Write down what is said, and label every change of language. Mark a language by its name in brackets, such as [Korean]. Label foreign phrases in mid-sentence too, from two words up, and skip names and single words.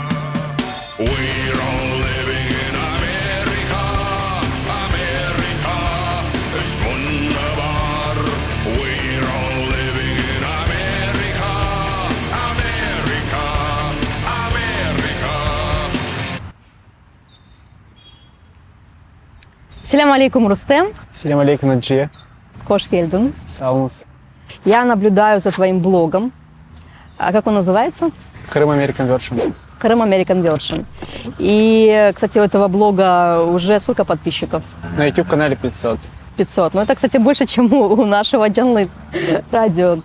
[English] We're all living in America, America [German] ist wunderbar. [English] We're all living in America, America, America. [Crimean Tatar] Selam алейкум, Рустем. Селям алейкум, Наджия. Hoş geldiniz. Салмус. [Russian] Я наблюдаю за твоим блогом. А как он называется? Крым American Version. Крым American Version. И, кстати, у этого блога уже сколько подписчиков? На YouTube-канале 500. 500. Ну, это, кстати, больше, чем у нашего Джанлы радио.